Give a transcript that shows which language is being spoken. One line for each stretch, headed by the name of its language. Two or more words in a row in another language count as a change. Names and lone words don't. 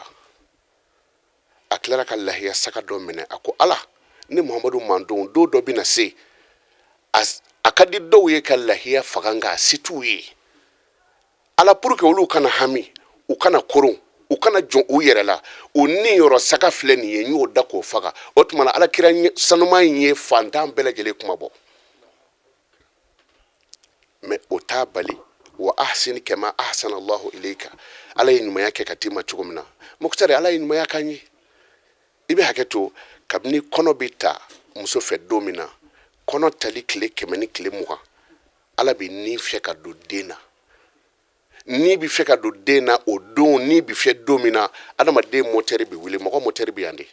Bambara: A tilara ka lahiya saga dɔ minɛ a ko Ala ni Muhamadu mandon don dɔ bɛna se a ka di dɔw ye ka lahiya faga nka a se t'u ye. Ala
French: pour que
Bambara: olu kana hami u kana koron u kana jɔn u yɛrɛ la o ni yɔrɔ saga filɛ nin ye n y'o da k'o faga o tuma na Alakira sanuma in ye fantan bɛɛ lajɛlen kuma bɔ. Mais o t'a bali
Arabic: وأحسن كما أحسن الله إليك
Bambara: Ala ye ɲumanya kɛ ka d'i ma cogo min na. Mukutari Ala ye ɲumanya k'an ye. I bɛ hakɛ to kabini kɔnɔ bɛ ta muso fɛ don min na kɔnɔ tali tile 100 ni tile 20 Ala bɛ ni fiyɛ ka don den na. Ni bi fiyɛ ka don den na o don ni bi fiyɛ don min na adamaden motɛri bɛ wuli mɔgɔ motɛri bɛ yan de.